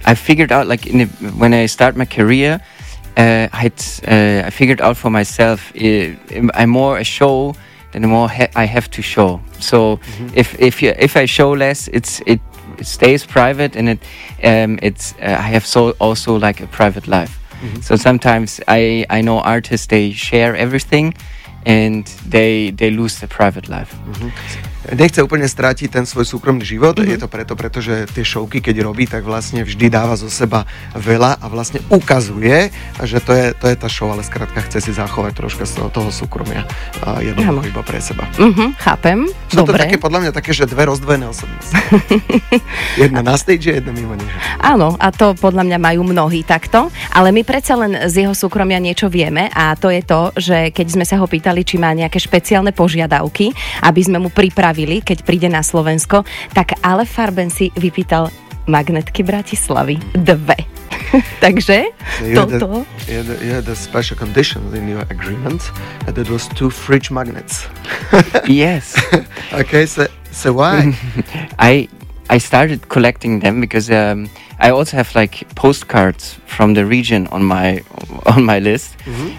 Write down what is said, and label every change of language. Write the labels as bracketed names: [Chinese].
[English] I figured out, like, when I start my career, I figured out for myself, I'm more a show than the more I have to show. So mm-hmm. if I show less, it stays private, and I have so also like a private life. Mm-hmm. So sometimes I know artists, they share everything and they lose their private life. Mm-hmm. [Slovak] Nechce úplne strátiť ten svoj súkromný život, mm-hmm. je to preto, pretože tie showky, keď robí, tak vlastne vždy dáva zo seba veľa a vlastne ukazuje, že to je tá show, ale skrátka chce si zachovať troška z toho súkromia a jednoducho iba pre seba. Mm-hmm. Chápem, dobre. To je také, podľa mňa také, že dve rozdvojené osobnosti. Jedna na stage, jedna mimo nie. Áno, a to podľa mňa majú mnohí takto, ale my predsa len z jeho súkromia niečo vieme, a to je to, že keď sme sa ho pýtali, či má nejaké špeciálne požiadavky, aby sme mu pripravili, keď príde na Slovensko, tak Alle Farben si vypýtal magnetky Bratislavy. Dve. Takže, [English] You had a special condition in your agreement, and it was two fridge magnets. Yes. Okay, so why? I started collecting them because I also have like postcards from the region on my list, mm-hmm.